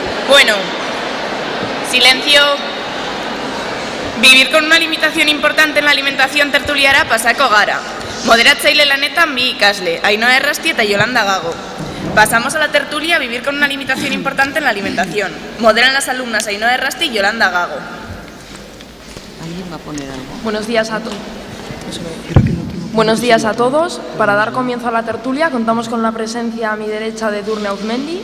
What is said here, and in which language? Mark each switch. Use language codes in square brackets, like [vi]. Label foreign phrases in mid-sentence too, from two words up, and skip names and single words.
[es] Bueno, silencio. Vivir con una limitación importante en la alimentación [eu] tertuliara pasako gara. Moderatzaile lanetan bi ikasle, Ainhoa Errasti eta Yolanda Gago. [es] Pasamos a la tertulia a vivir con una limitación importante en la alimentación. Moderan las alumnas Ainhoa Errasti y Yolanda Gago. ¿Alguien va a poner algo? Buenos días a todos. Para dar comienzo a la tertulia contamos con la presencia a mi derecha de Edurne Auzmendi.